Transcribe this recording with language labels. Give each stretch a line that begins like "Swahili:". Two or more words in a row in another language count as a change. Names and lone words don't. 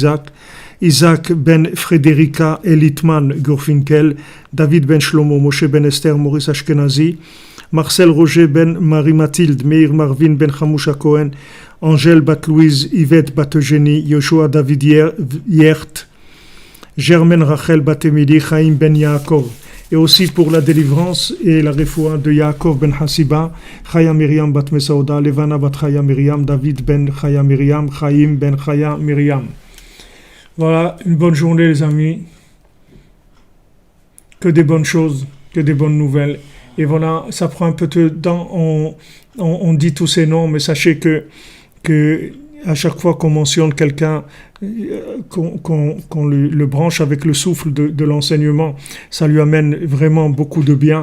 French: Isaac Ben Frédérica Elitman Gorfinkel, David Ben Shlomo, Moshe Ben Esther, Maurice Ashkenazi, Marcel Roger Ben Marie-Mathilde, Meir Marvin Ben Chamoucha Cohen, Angèle Bat Louise, Yvette Bat Eugénie, Yoshua David Yert, Germaine Rachel Bat Emily, Chaim Ben Yaakov, et aussi pour la délivrance et la refoua de Yaakov Ben Hassiba, Chaya Miriam Bat Mesaouda, Levana Bat Chaya Miriam, David Ben Chaya Miriam, Chaim Ben Chaya Miriam. Voilà, une bonne journée les amis, que des bonnes choses, que des bonnes nouvelles, Et voilà, ça prend un peu de temps, on dit tous ces noms, mais sachez que à chaque fois qu'on mentionne quelqu'un, qu'on le branche avec le souffle de l'enseignement, ça lui amène vraiment beaucoup de bien.